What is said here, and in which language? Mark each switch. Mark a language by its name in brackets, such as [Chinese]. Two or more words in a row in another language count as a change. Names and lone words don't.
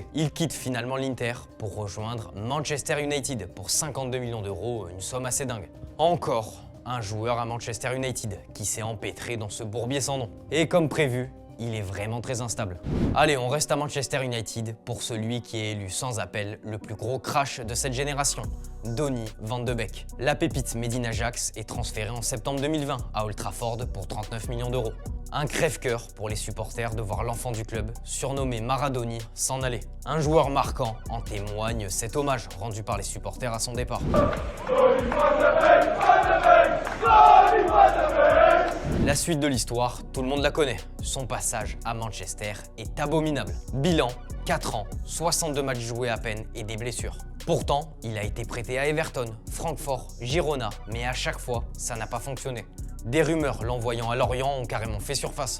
[French] Il quitte finalement l'Inter pour rejoindre Manchester United pour 52 millions d'euros, une somme assez dingue. Encore un joueur à Manchester United qui s'est empêtré dans ce bourbier sans nom. Et comme prévu, il est vraiment très instable. Allez, on reste à Manchester United pour celui qui est élu sans appel le plus gros crash de cette génération, Donny van de Beek. La pépite [English] made in [French] Ajax est transférée en septembre 2020 à Old Trafford pour 39 millions d'euros. Un crève-cœur pour les supporters de voir l'enfant du club, surnommé Maradoni, s'en aller. Un joueur marquant en témoigne cet hommage rendu par les supporters à son départ. Donny van de Beek, Van de Beek, Donny van de Beek. La suite de l'histoire, tout le monde la connaît. Son passage à Manchester est abominable. Bilan, 4 ans, 62 matchs joués à peine et des blessures. Pourtant, il a été prêté à Everton, Francfort, Girona, mais à chaque fois, ça n'a pas fonctionné. Des rumeurs l'envoyant à Lorient ont carrément fait surface.